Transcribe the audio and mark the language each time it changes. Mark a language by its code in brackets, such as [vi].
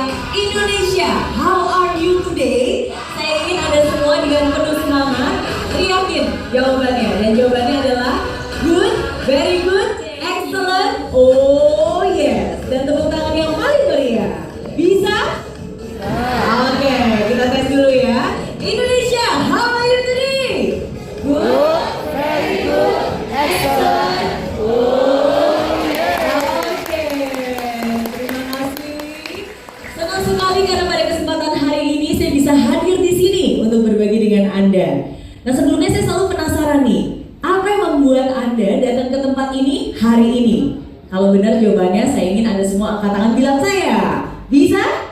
[en] Indonesia, how are you today? [id] Saya ingin Anda semua dengan penuh semangat teriakin jawabannya. Dan jawabannya adalah [en] good, very good, excellent, oh yes. [id] Dan tepuk tangan yang paling meriah. Bisa? Oke, kita tes dulu ya. [en] Indonesia, how are you today? Good, very good, excellent, oh yes. [id] Oke, terima kasih. Senang sekali karena pada kesempatan hari ini saya bisa hadir di sini untuk berbagi dengan Anda. Nah, sebelumnya saya selalu penasaran nih, apa yang membuat Anda datang ke tempat ini hari ini? Kalau benar jawabannya, saya ingin Anda semua angkat tangan bilang saya. Bisa?